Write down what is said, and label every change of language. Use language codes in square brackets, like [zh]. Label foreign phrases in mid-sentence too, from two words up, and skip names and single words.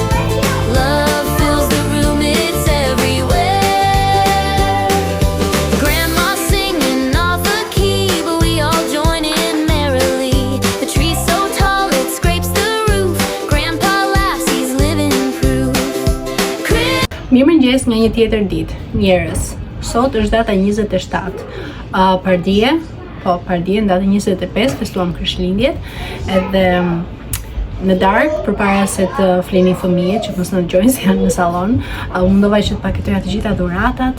[en] Love fills the room, it's everywhere. Grandma's singing off the key, but we all join in merrily. The tree's so tall it scrapes the roof. Grandpa laughs, he's living proof. [sq] Mirëmëngjes nga një tjetër ditë, njerëz. Sot është data 27. Pardje, në datën 25 festuam Krishtlindjet, edhe në darkë, përpara se të flinin fëmijët që mos na dëgjojnë se janë në sallon, mundova që të paketoja të gjitha dhuratat.